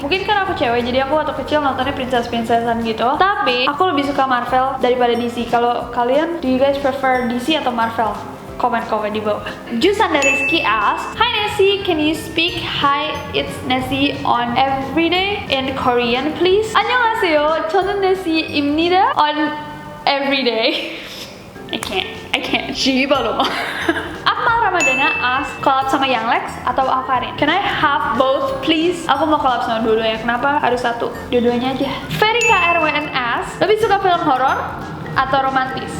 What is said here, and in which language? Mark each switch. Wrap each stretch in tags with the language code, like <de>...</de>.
<id>Mungkin kan aku cewek, jadi aku waktu kecil nontonnya princess-princessan gitu. Tapi aku lebih suka Marvel daripada DC. Kalau kalian,</id> <en>do you guys prefer</en> <id>DC atau Marvel? Komen-komen di bawah.</id> <en>Jusanda Rizky asks, Hi Nessie, can you speak Hi, it's Nessie on everyday in Korean please?</en> <ko>안녕하세요, 저는 Nessie입니다</ko> <en>on everyday. I can't. Shibalo. Akmal Ramadana asks, collab</en> <id>sama</id> <en>Young Lex</en> <id>atau</id> <en>Akarin? Can I have both please?</en> <id>Aku mau collab sama dua-duanya. Kenapa harus satu? Dua-duanya aja. Ferika RWN asks, lebih suka film horor atau romantis?</id>